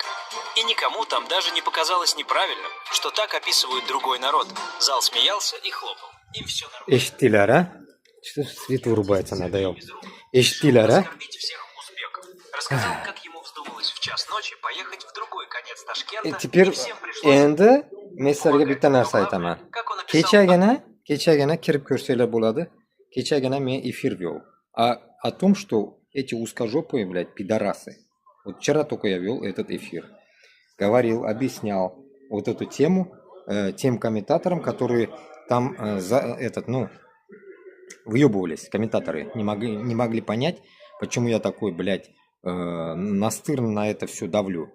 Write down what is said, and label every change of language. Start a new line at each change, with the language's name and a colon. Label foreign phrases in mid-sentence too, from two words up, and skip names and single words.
Russian: И никому там даже не показалось неправильным, что так описывают другой народ. Зал смеялся и хлопал. Им все нормально.
Uzbek: Эштилер, а?
Russian: Что свет вырубается, надоел.
Uzbek: Эштилер, а?
Russian: Рассказал, как ему вздумалось в час ночи поехать в другой конец Ташкента.
Uzbek: Теперь endi men sizlarga bitta narsa aytaman. Kechagina kirib ko'rsanglar bo'ladi. Kechagina men
Russian: эфир вел о том, что эти узкожопые, блядь, пидорасы. Вот вчера только я вел этот эфир. Говорил, объяснял вот эту тему тем комментаторам, которые там въебывались. Комментаторы не могли понять, почему я такой, блядь, настырно на это все давлю.